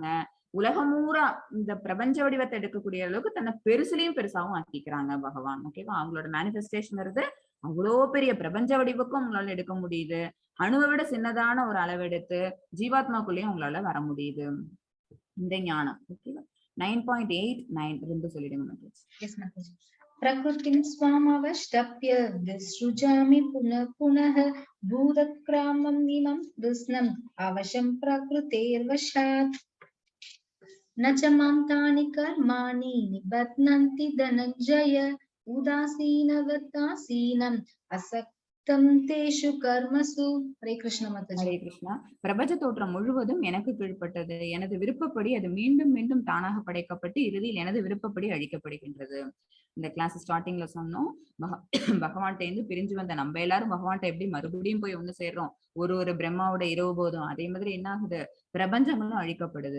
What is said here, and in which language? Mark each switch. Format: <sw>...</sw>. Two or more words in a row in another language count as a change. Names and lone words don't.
<ta>உலகமூரா இந்த பிரபஞ்ச வடிவத்தை எடுக்கக்கூடிய அளவுக்கு தன்னை பெருசுலயும் பெருசாவும் ஆக்கிக்கிறாங்க பகவான். ஓகேவா? அவங்களோட மேனிஃபெஸ்டேஷன் இருந்து அவ்வளோ பெரிய பிரபஞ்ச வடிவுக்கும் உங்களால எடுக்க முடியுது. அணுவை விட சின்னதான ஒரு அளவெடுத்து ஜீவாத்மாக்குள்ளேயும் உங்களால வர முடியுது. இந்த ஞானம். ஓகேவா? 9.89 இருந்து சொல்லிடுங்க. எஸ் மாதாஜி.</ta> <sa>प्रकृतिं स्वामवष्टप्य विसृजामि पुनः पुनः भूतग्रामम् इमं कृष्णम् अवशं प्रकृतेर्वशात् न च मां तानि कर्माणि निबध्नन्ति धनञ्जय उदासीनवदासीनम् असक्तं तेषु कर्मसु. हरे कृष्ण माताजी.</sa> <ta>ஹரே கிருஷ்ணா. பிரபஞ்ச தோற்றம் முழுவதும் எனக்கு கீழ்ப்பட்டது. எனது விருப்பப்படி அது மீண்டும் மீண்டும் தானாக படைக்கப்பட்டு இறுதியில் எனது விருப்பப்படி அழிக்கப்படுகின்றது. இந்த</ta> <en>class starting</en> <ta>சொன்னோம், பகவான்கிட்ட இருந்து பிரிஞ்சு வந்த நம்ம எல்லாரும் பகவான்கிட்ட எப்படி மறுபடியும் போய் ஒண்ணு சேர்றோம், ஒரு பிரம்மாவோட இரவு போதும் அதே மாதிரி என்ன ஆகுது, பிரபஞ்சங்களும் அழிக்கப்படுது.</ta>